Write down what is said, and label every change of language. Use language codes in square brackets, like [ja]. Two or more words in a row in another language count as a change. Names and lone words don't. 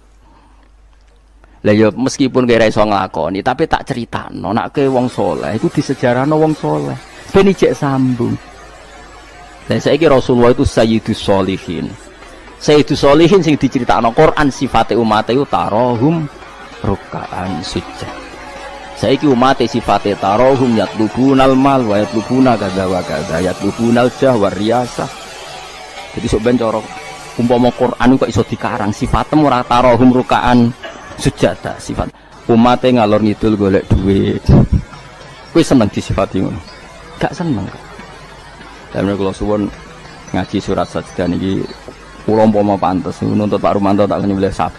[jv] Lah ya meskipun kira iso nglakoni, tapi tak critakno nek ke wong saleh iku disejarahno wong saleh. Ben ijek sambung. Dan saiki Rasulullah itu [ar] سيد الصالحين. سيد الصالحين [jv] sing diceritakno Quran sifate umat itu [ar] تراهم ركعاً سجود. [jv] Saiki umat sifate [ar] تراهم يطلبون المال ويطلبون كذا وكذا يطلبون الجاه والرياسة. [jv] Jadi sok ben cara umpama Quran kok iso dikarang sifatem ora [ar] تراهم ركعاً سجداً [jv] sifat umate ngalor ngidul golek duit. Kowe seneng disifati ngono? Gak seneng. Lan kula suwun ngaji surat sajdah niki kula umpama pantes nuntut Pak Rumanto tak nyembelih sapi.